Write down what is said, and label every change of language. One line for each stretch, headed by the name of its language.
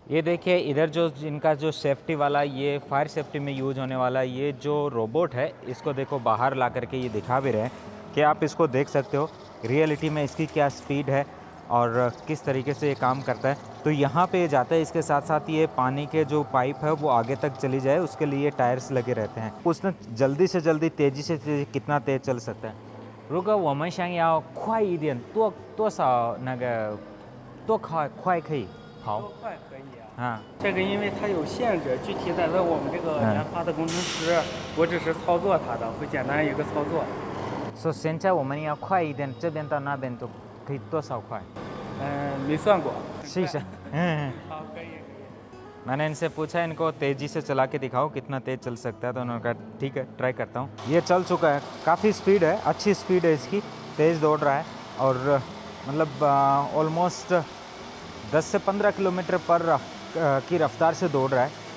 Hindi: ये देखिए इधर जो इनका जो सेफ्टी वाला, ये फायर सेफ्टी में यूज होने वाला ये जो रोबोट है, इसको देखो बाहर ला करके ये दिखा भी रहे हैं कि आप इसको देख सकते हो रियलिटी में इसकी क्या स्पीड है और किस तरीके से ये काम करता है। तो यहाँ पे जाता है, इसके साथ साथ ये पानी के जो पाइप है वो आगे तक चली जाए उसके लिए टायर्स लगे रहते हैं। उसने जल्दी से जल्दी तेज़ी से कितना तेज़ चल सकता है।
Chinese: 如果我们想要快一点，多少那个多快可以跑？多快可以啊？啊，这个因为它有限制，具体在我们这个研发的工程师，我只是操作它的，会简单一个操作。所以现在我们要快一点，这边到那边都可以多少快？没算过。是是，好，可以。
Hindi: मैंने इनसे पूछा इनको तेज़ी से चला के दिखाओ कितना तेज़ चल सकता है, तो उन्होंने कहा ठीक है ट्राई करता हूँ। ये चल चुका है, काफ़ी स्पीड है, अच्छी स्पीड है इसकी, तेज़ दौड़ रहा है और मतलब ऑलमोस्ट 10 से 15 किलोमीटर पर की रफ्तार से दौड़ रहा है।